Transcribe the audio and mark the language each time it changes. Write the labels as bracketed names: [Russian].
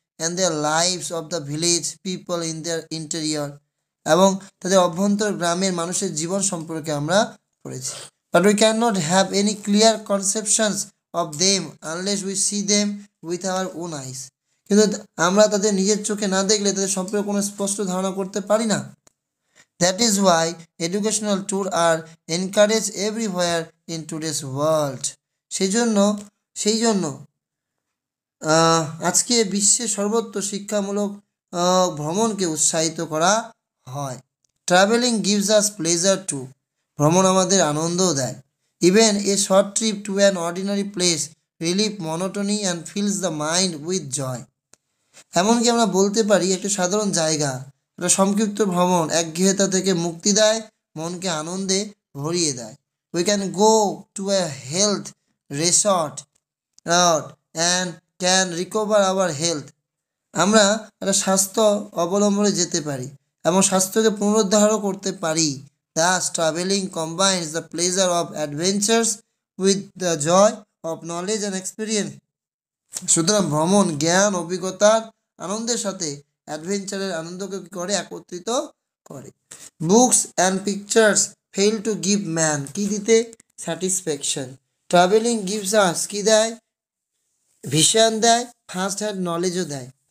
[English] and their lives of the village people in their interior, [Bangla] এবং তাদের অভ্যন্তর গ্রামের মানুষের জীবন সম্পর্কে আমরা পড়েছি। [English] But we can not have any clear conceptions of them unless we see them with our own eyes. [Bangla] কিন্তু আমরা তাদের নিজের চোখে না দেখলে তাদের সম্পর্কে কোনো স্পষ্ট ধারণা করতে পারি না। [English] That is why educational tours are encouraged everywhere in today's world. [Bangla] সেই জন্য আজকে বিশ্বের সর্বত্র শিক্ষামূলক ভ্রমণকে উৎসাহিত করা হয়। [English] travelling gives us pleasure too, [Bangla] ভ্রমণ আমাদের আনন্দও দেয়। [English] Even a short trip to an ordinary place relieve monotony and fills the mind with joy. [Bangla] এমনকি আমরা বলতে পারি একটা সাধারণ জায়গা, একটা সংক্ষিপ্ত ভ্রমণ একঘেয়েতা থেকে মুক্তি দেয়, মনকে আনন্দে ভরিয়ে দেয়। [English] We can go to a health resort and can recover our health. [Bangla] আমরা একটা স্বাস্থ্য অবলম্বনে যেতে পারি এবং স্বাস্থ্যকে পুনরুদ্ধারও করতে পারি। [English] Thus traveling combines the pleasure of adventures with the joy of knowledge and experience. [Bangla] সুতরাং ভ্রমণ জ্ঞান, অভিজ্ঞতার আনন্দের সাথে অ্যাডভেঞ্চারের আনন্দকে কী করে, একত্রিত করে। [English] Books and pictures fail to give man, কি দিতে, satisfaction. Travelling gives us, [Bangla] কি দেয়, ভিশন দেয়, [English] First hand নলেজও দেয়।